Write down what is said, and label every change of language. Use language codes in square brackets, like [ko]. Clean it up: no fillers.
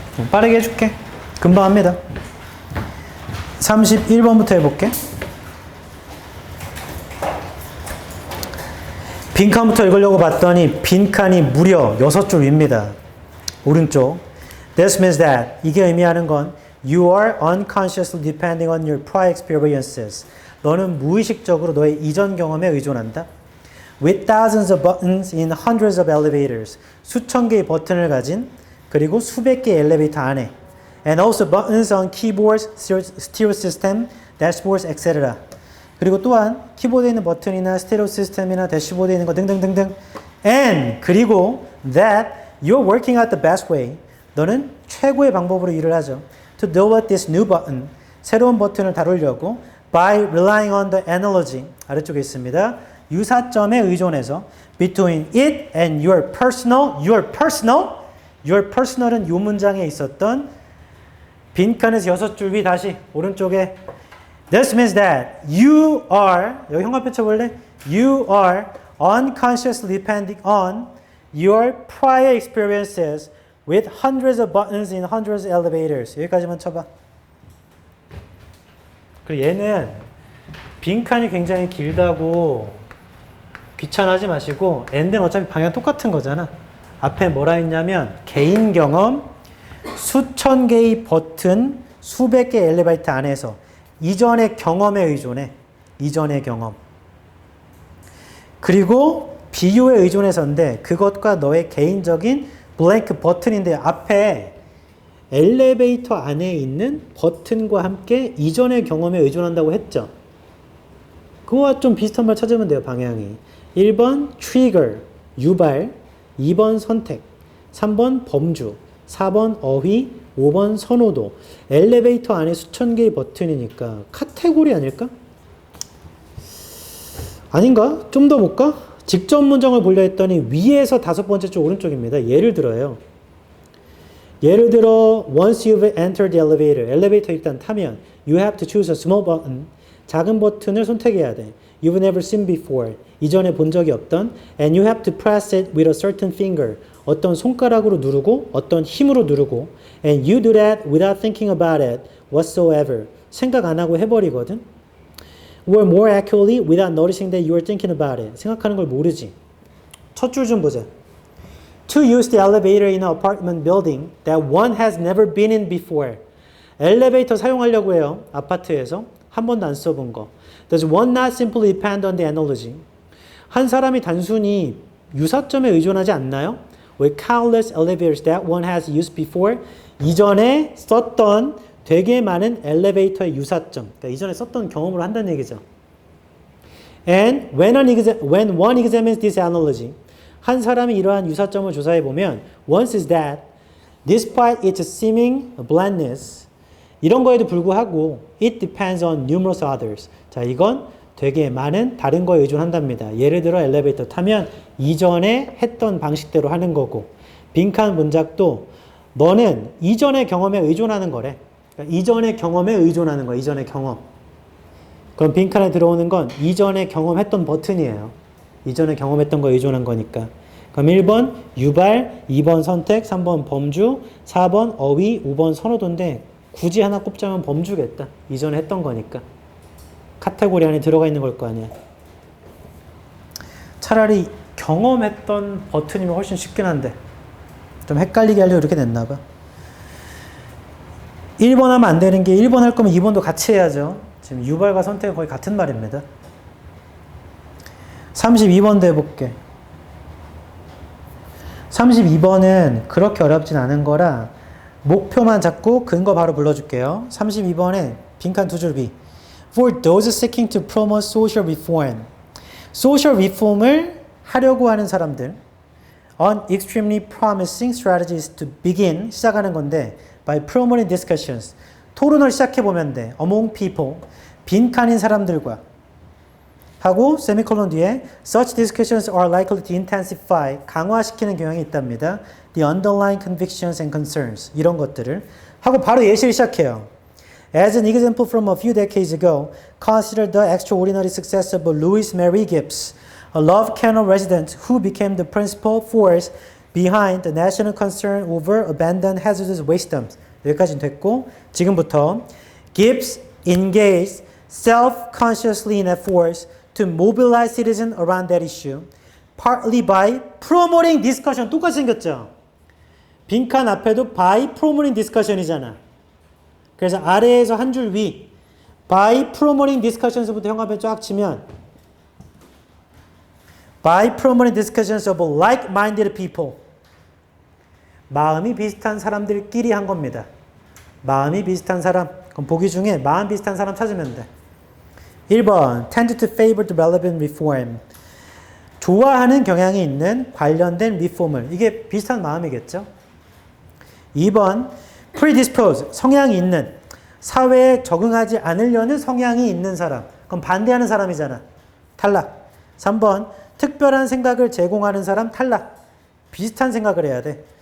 [ko] 빠르게 해줄게. 금방 합니다. 31번부터 해볼게. 빈칸부터 읽으려고 봤더니 빈칸이 무려 6줄 위입니다. 오른쪽. [en] This means that [ko] 이게 의미하는 건 [en] you are unconsciously depending on your prior experiences. [ko] 너는 무의식적으로 너의 이전 경험에 의존한다. [en] With thousands of buttons in hundreds of elevators. [ko] 수천 개의 버튼을 가진 그리고 수백 개의 엘리베이터 안에. [en] And also buttons on keyboards, stereo system, dashboards, etc. [ko] 그리고 또한 키보드에 있는 버튼이나 스테레오 시스템이나 대시보드에 있는 거 등등등등. [en] And [ko] 그리고 [en] that you're working out the best way. [ko] 너는 최고의 방법으로 일을 하죠. [en] To deal with this new button. [ko] 새로운 버튼을 다루려고 [en] by relying on the analogy. [ko] 아래쪽에 있습니다. 유사점에 의존해서 [en] between it and your personal. [ko] Your personal은 이 문장에 있었던 빈칸에서 6줄 위 다시 오른쪽에 [en] This means that you are, [ko] 여기 형광펜 쳐볼래? [en] You are unconsciously depending on your prior experiences with hundreds of buttons in hundreds of elevators. [ko] 여기까지만 쳐봐. 그리고 얘는 빈칸이 굉장히 길다고 귀찮아하지 마시고 end는 어차피 방향 똑같은 거잖아. 앞에 뭐라 했냐면 개인 경험, 수천 개의 버튼, 수백 개의 엘리베이터 안에서 이전의 경험에 의존해. 이전의 경험. 그리고 비교에 의존해서인데 그것과 너의 개인적인 블랭크 버튼인데 앞에 엘리베이터 안에 있는 버튼과 함께 이전의 경험에 의존한다고 했죠. 그거와 좀 비슷한 말 찾으면 돼요. 방향이. 1번 트리거, 유발, 2번 선택, 3번 범주, 4번 어휘, 5번 선호도. 엘리베이터 안에 수천 개의 버튼이니까 카테고리 아닐까? 아닌가? 좀 더 볼까? 직접 문장을 보려 했더니 위에서 5번째 쪽 오른쪽입니다. 예를 들어요. 예를 들어 [en] once you've entered the elevator. [ko] 엘리베이터 일단 타면 [en] you have to choose a small button. [ko] 작은 버튼을 선택해야 돼. [en] You've never seen before. [ko] 이전에 본 적이 없던 [en] and you have to press it with a certain finger. [ko] 어떤 손가락으로 누르고 어떤 힘으로 누르고 [en] and you do that without thinking about it whatsoever. [ko] 생각 안 하고 해버리거든. [en] Or more accurately without noticing that you are thinking about it. [ko] 생각하는 걸 모르지. 첫 줄 좀 보자. [en] To use the elevator in an apartment building that one has never been in before. [ko] 엘리베이터 사용하려고 해요. 아파트에서. 한 번도 안 써본 거. [en] Does one not simply depend on the analogy? [ko] 한 사람이 단순히 유사점에 의존하지 않나요? [en] With countless elevators that one has used before. [ko] 이전에 썼던 되게 많은 엘리베이터의 유사점. 그러니까 이전에 썼던 경험을 한다는 얘기죠. [en] And when one examines this analogy, [ko] 한 사람이 이러한 유사점을 조사해 보면, [en] one says that, despite its seeming blandness, [ko] 이런 거에도 불구하고, [en] it depends on numerous others. [ko] 자, 이건 되게 많은 다른 거에 의존한답니다. 예를 들어 엘리베이터 타면 이전에 했던 방식대로 하는 거고, 빈칸 문장도 너는 이전의 경험에 의존하는 거래. 그러니까 이전의 경험에 의존하는 거야. 이전의 경험. 그럼 빈칸에 들어오는 건 이전에 경험했던 버튼이에요. 이전에 경험했던 거에 의존한 거니까. 그럼 1번 유발, 2번 선택, 3번 범주, 4번 어휘, 5번 선호도인데 굳이 하나 꼽자면 범주겠다. 이전에 했던 거니까. 카테고리 안에 들어가 있는 걸 거 아니야. 차라리 경험했던 버튼이면 훨씬 쉽긴 한데 좀 헷갈리게 하려고 이렇게 냈나 봐. 1번 하면 안 되는 게 1번 할 거면 2번도 같이 해야죠. 지금 유발과 선택은 거의 같은 말입니다. 32번도 해볼게. 32번은 그렇게 어렵진 않은 거라 목표만 잡고 근거 바로 불러줄게요. 32번에 빈칸 두 줄 비. [en] For those seeking to promote social reform. [ko] social reform을 하려고 하는 사람들. [en] On extremely promising strategies to begin. [ko] 시작하는 건데 [en] by promoting discussions. [ko] 토론을 시작해보면 돼. [en] Among people. [ko] 빈칸인 사람들과. 하고 세미콜론 뒤에 [en] such discussions are likely to intensify. [ko] 강화시키는 경향이 있답니다. The underlying convictions and concerns. 이런 것들을. 하고 바로 예시를 시작해요. [en] As an example from a few decades ago, consider the extraordinary success of Louis Mary Gibbs, a Love Canal resident who became the principal force behind the national concern over abandoned hazardous waste dumps. [ko] 여기까지는 됐고 지금부터 [en] Gibbs engaged self-consciously in efforts to mobilize citizens around that issue, partly by promoting discussion. [ko] 똑같이 생겼죠? 빈칸 앞에도 [en] by promoting discussion이잖아. [ko] 그래서 아래에서 한 줄 위, by promoting discussions부터 형광펜 쫙 치면 [en] by promoting discussions of like-minded people. [ko] 마음이 비슷한 사람들끼리 한 겁니다. 마음이 비슷한 사람. 그럼 보기 중에 마음 비슷한 sa람 찾으면 돼. [en] 1번 tend to favor the relevant reform. [ko] 좋아하는 경향이 있는 관련된 리폼을. 이게 비슷한 마음이겠죠. 2번 predispose. 성향이 있는. 사회에 적응하지 않으려는 성향이 있는 사람. 그럼 반대하는 사람이잖아. 탈락. 3번 특별한 생각을 제공하는 사람 탈락. 비슷한 생각을 해야 돼.